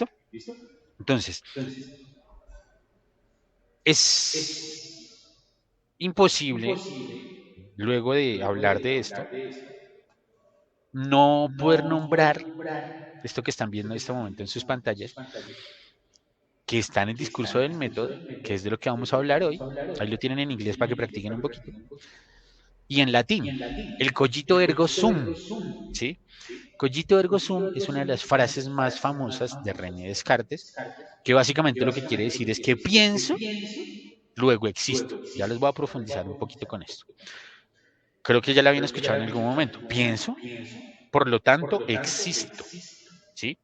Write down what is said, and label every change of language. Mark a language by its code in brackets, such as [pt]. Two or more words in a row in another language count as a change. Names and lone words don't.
[es] Entonces, es imposible, luego de hablar de esto, no poder nombrar esto que están viendo en este momento en sus pantallas, que está en el discurso del método, que es de lo que vamos a hablar hoy. Ahí lo tienen en inglés para que practiquen un poquito. Y en latín, el [la] cogito ergo sum, [es] ¿sí? [la] Cogito ergo sum [es] es una de las frases más famosas de René Descartes, que básicamente lo que quiere decir es que pienso, luego existo. Ya les voy a profundizar un poquito con esto. Creo que ya la habían escuchado en algún momento. Pienso, por lo tanto, existo, ¿sí?